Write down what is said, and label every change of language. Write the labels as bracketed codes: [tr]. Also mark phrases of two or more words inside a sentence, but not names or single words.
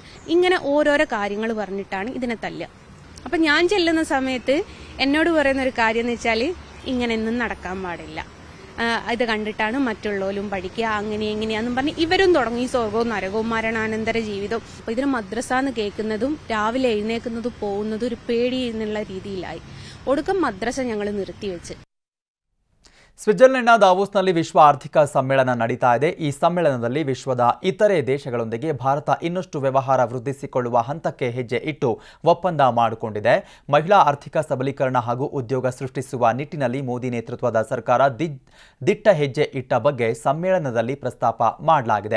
[ml] ഇങ്ങനെ ഓരോരോ കാര്യങ്ങൾ പറഞ്ഞിട്ടാണ് ഇതിനെ തല്ലുക. അപ്പൊ ഞാൻ ചെല്ലുന്ന സമയത്ത് എന്നോട് പറയുന്ന ഒരു കാര്യം എന്ന് വെച്ചാൽ ഇങ്ങനെയൊന്നും നടക്കാൻ പാടില്ല, ഇത് കണ്ടിട്ടാണ് മറ്റുള്ളവരും പഠിക്കുക, അങ്ങനെ എങ്ങനെയാന്നും പറഞ്ഞ് ഇവരും തുടങ്ങി സ്വർഗവും നരകവും മരണാനന്തര ജീവിതവും. അപ്പൊ ഇതിന് മദ്രസ എന്ന് കേൾക്കുന്നതും രാവിലെ എഴുന്നേക്കുന്നതും പോകുന്നതും ഒരു പേടി എന്നുള്ള രീതിയിലായി. ഒടുക്കം മദ്രസ ഞങ്ങൾ നിർത്തിവെച്ച്. [kn] ಸ್ವಿಟ್ಜರ್ಲೆಂಡ್ನ ದಾವೋಸ್ನಲ್ಲಿ ವಿಶ್ವ ಆರ್ಥಿಕ ಸಮ್ಮೇಳನ ನಡೀತಾ ಇದೆ. ಈ ಸಮ್ಮೇಳನದಲ್ಲಿ ವಿಶ್ವದ ಇತರೆ ದೇಶಗಳೊಂದಿಗೆ ಭಾರತ ಇನ್ನಷ್ಟು ವ್ಯವಹಾರ ವೃದ್ಧಿಸಿಕೊಳ್ಳುವ ಹಂತಕ್ಕೆ ಹೆಜ್ಜೆ ಇಟ್ಟು ಒಪ್ಪಂದ ಮಾಡಿಕೊಂಡಿದೆ. ಮಹಿಳಾ ಆರ್ಥಿಕ ಸಬಲೀಕರಣ ಹಾಗೂ ಉದ್ಯೋಗ ಸೃಷ್ಟಿಸುವ ನಿಟ್ಟಿನಲ್ಲಿ ಮೋದಿ ನೇತೃತ್ವದ ಸರ್ಕಾರ ದಿಟ್ಟ ಹೆಜ್ಜೆ ಇಟ್ಟ ಬಗ್ಗೆ ಸಮ್ಮೇಳನದಲ್ಲಿ ಪ್ರಸ್ತಾಪ ಮಾಡಲಾಗಿದೆ.